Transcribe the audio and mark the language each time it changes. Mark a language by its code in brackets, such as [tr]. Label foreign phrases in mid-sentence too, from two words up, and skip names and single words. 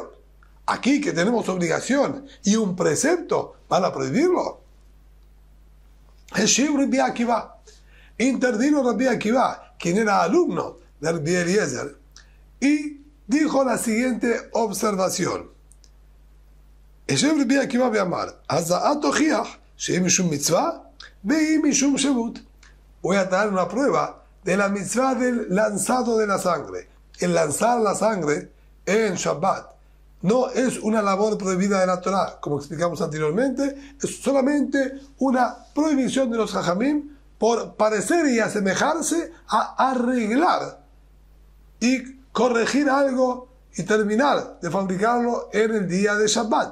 [es] Aquí, que tenemos obligación y un precepto, ¿van a prohibirlo? [he] השיב רבי עקיבא. [es] Intervino Rabbi Akiva, quien era alumno de Rabbi Eliezer, y dijo la siguiente observación. [he] השיב רבי עקיבא ואמר, הזאה תוכיח שאם משום מצוה ואם משום שבות. [es] Voy a dar una prueba de la mitzvah del lanzado de la sangre. El lanzar la sangre en Shabbat no es una labor prohibida de la Torah, como explicamos anteriormente, es solamente una prohibición de los Jajamim por parecer y asemejarse a arreglar y corregir algo y terminar de fabricarlo en el día de Shabbat.